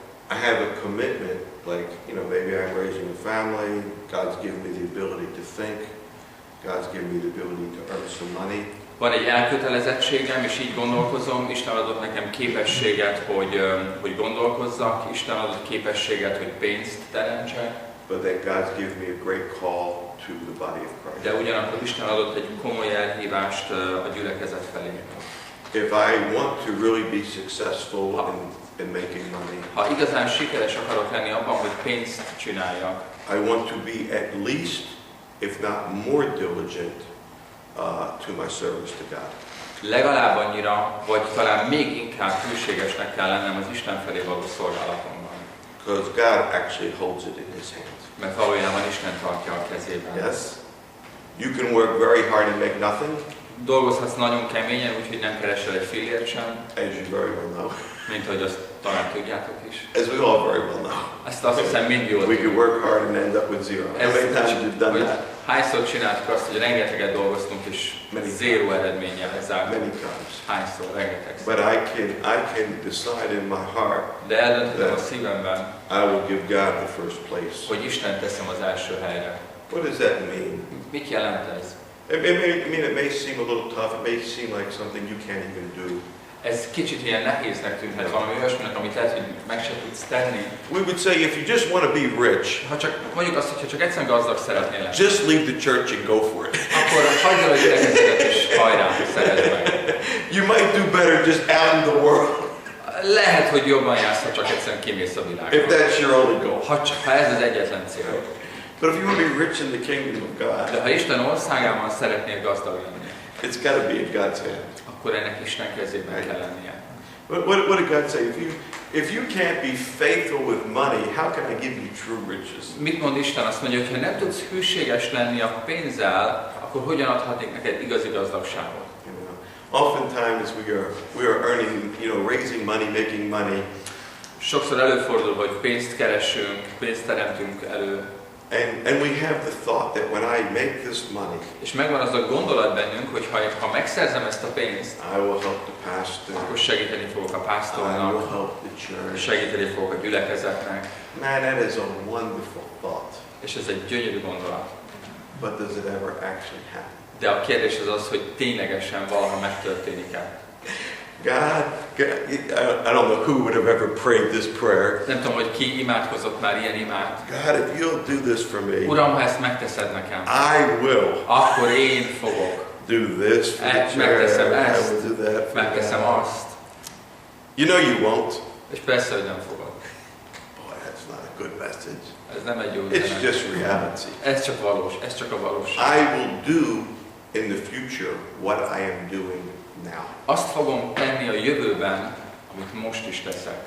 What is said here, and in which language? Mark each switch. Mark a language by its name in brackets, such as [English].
[English] I have a commitment, like, maybe I'm raising a family, God's given me the ability to think, God's given me the ability to earn some money. [Hungarian] Van egy elkötelezettségem, és így gondolkozom, Isten adott nekem képességet, hogy gondolkozzak, Isten adott képességet, hogy pénzt teremtsek. [English] But then God's given me a great call to the body of Christ. [Hungarian] De ugyanakkor Isten adott egy komoly elhívást a gyülekezet felé. [English] If I want to really be successful in making money, [Hungarian] ha igazán sikeres akarok lenni abban, hogy pénzt csináljak, [English] I want to be at least, if not more diligent, to my service to God. [Hungarian] Legalább annyira, vagy talán még inkább hűségesnek kell lennem az Isten felé való szolgálatomban. [English] Because God actually holds it in His hand. [Hungarian] Mert valójában Isten tartja a kezében. [English] Yes. You can work very hard and make nothing. [Hungarian] Dolgozhatsz nagyon keményen, úgyhogy nem keresel egy fillért sem. [English] As you very well know. [Hungarian] Mint ahogy azt talán tudjátok is. [English] As we all very well know. [Hungarian] Ezt azt hiszem mind jól [English] we can work hard and end up with zero. How many times you've done that? [Hungarian] Hányszor csináltuk azt, hogy rengeteget dolgoztunk és zéró eredménnyel zártunk. [English] Many times. [Hungarian] Hányszor, rengeteg. [English] But I can decide in my heart. [Hungarian] De eldöntöttem a szívemben. [English] I will give God the first place. [Hungarian] Hogy Isten teszem az első helyre. [English] What does that mean? [Hungarian] Mit jelent ez? [English] It may seem a little tough. It may seem like something you can't even do. [Hungarian] Ez kicsit ilyen nehéznek tűnhet, valami olyasminek, amit lehet, hogy meg se tudsz tenni. [English] We would say if you just want to be rich, [Hungarian] ha csak mondjuk azt, hogyha csak egyszerűen gazdag szeretnél lenni, [English] just leave the church and go for it. [Hungarian] Akkor hagyd el a gyülekezetet és hajrá, szerezd meg. [English] You might do better just out in the world. [Hungarian] Lehet, hogy jobban jársz, ha csak egyszerűen kimész a világba. [English] If that's your only goal. [Hungarian] Ha ez az egyetlen cél. [English] But if you want to be rich in the kingdom of God, [Hungarian] de ha Isten országában szeretnél gazdag lenni, [English] it's got to be in God's hand. [Hungarian] Akkor ennek Isten kezében kell lennie. [English] What did God say? If you can't be faithful with money, how can I give you true riches? [Hungarian] Mit mond Isten? Azt mondja, hogy ha nem tudsz hűséges lenni a pénzzel, akkor hogyan adhatnék neked igazi gazdagságot? [English] Oftentimes we are earning, raising money, making money. [Hungarian] Sokszor előfordul, hogy pénzt keresünk, pénzt teremtünk elő. [English] And we have the thought that when I make this money, [Hungarian] és megvan az a gondolat bennünk, hogy ha megszerzem ezt a pénzt, [English] I will help the pastor, [Hungarian] akkor segíteni fogok a pásztornak, [English] I will help the church, [Hungarian] segíteni fogok a gyülekezetnek. [English] Man, that is a wonderful thought. [Hungarian] És ez egy gyönyörű gondolat. [English] But does it ever actually happen? [Hungarian] De a kérdés az, hogy ténylegesen valaha megtörténik-e. [English] God, I don't know who would have ever prayed this prayer. [Hungarian] Nem tudom, hogy ki imádkozott már ilyen imát. [English] God, if you'll do this for me, [Hungarian] Uram, ha ezt megteszed nekem, [English] I will. [Hungarian] Akkor én fogok. [English] Do this for the church. [Hungarian] Megteszem [English] I [Hungarian] ezt, [English] will do that. [Hungarian] megteszem azt. [English] You know you won't. [Hungarian] És persze, hogy nem fogod. [English] Boy, that's not a good message. [Hungarian] Ez nem egy jó [English] It's [Hungarian] üzenet. [English] just reality. [Hungarian] Ez csak valós, ez csak a valóság. [English] I will do in the future what I am doing now. [Hungarian] Azt fogom tenni a jövőben, amit most is teszek.